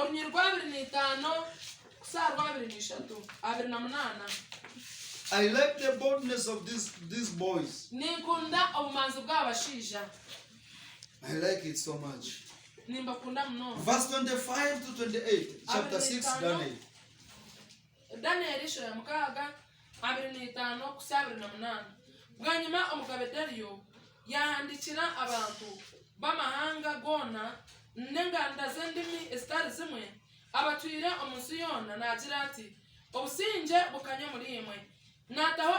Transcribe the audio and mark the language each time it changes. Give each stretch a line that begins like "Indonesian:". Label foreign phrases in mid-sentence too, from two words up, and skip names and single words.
English: I like the boldness of these boys. I like it so much. Verse 25 to 28, chapter 6, Daniel.
Nyankole: Daniel ishura mukaga 25-28. Bwanyuma omugabe Dario yahandikira abantu b'amahanga gona n'enganda z'endimi ezitari zimwe abatwire omunsi yona nagira ati obusinge bukanye muri imwe nataho